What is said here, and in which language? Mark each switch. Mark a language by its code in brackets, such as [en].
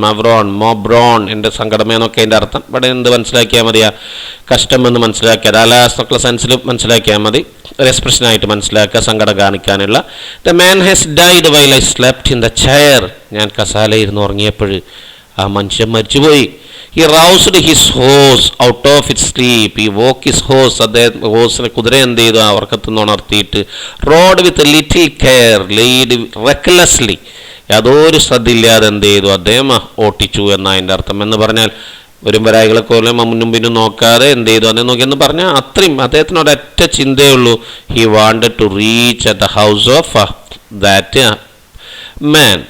[ml] മവ്രോൺ മൊബ്രോൺ എൻ്റെ സങ്കടമേന്നൊക്കെ അതിൻ്റെ അർത്ഥം. ഇവിടെ എന്ത് മനസ്സിലാക്കിയാൽ മതിയാ? കഷ്ടം എന്ന് മനസ്സിലാക്കിയാൽ അലാസ്തൊക്കെ സെൻസിൽ മനസ്സിലാക്കിയാൽ മതി. ഒരു എക്സ്പ്രഷനായിട്ട് മനസ്സിലാക്കുക, സങ്കടം കാണിക്കാനുള്ള. [en] The man has died while I slept in the chair. [ml] ഞാൻ കസാലയിരുന്ന് ഉറങ്ങിയപ്പോൾ ആ മനുഷ്യൻ മരിച്ചുപോയി. [en] He roused his horse out of its sleep. He woke his horse. [ml] അദ്ദേഹം ഹോഴ്സിനെ കുതിര എന്ത് ചെയ്തു? ആ ഉറക്കത്തുനിന്ന് ഉണർത്തിയിട്ട് [en] Rode with little care lead recklessly. [ml] യാതൊരു ശ്രദ്ധയില്ലാതെ എന്ത് ചെയ്തു? അദ്ദേഹം ഓട്ടിച്ചു എന്നതിൻ്റെ അർത്ഥം. എന്ന് പറഞ്ഞാൽ വരുംവരായികളെ പോലെ മുന്നും പിന്നും നോക്കാതെ എന്ത് ചെയ്തു? അദ്ദേഹം നോക്കിയെന്ന് പറഞ്ഞാൽ അത്രയും അദ്ദേഹത്തിന് ഒരൊറ്റ ചിന്തയേ ഉള്ളൂ. [en] He wanted to reach at the house of that man.